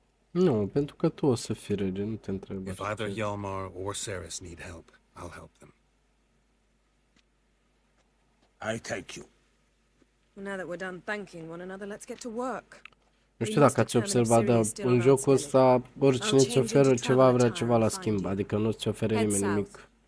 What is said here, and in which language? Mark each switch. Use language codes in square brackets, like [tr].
[ro] Nu, pentru că tu o să fii rege, nu te întreb [en] If [ro] așa. [en] either Hjalmar or Ceres need help, I'll help them. I thank you. Well, now that we're done thanking one another, let's get to work. [ro] Nu știu dacă ați observat, dar în jocul ăsta oricine ți oferă ceva vrea ceva la schimb, adică nu ți oferă nimeni nimic.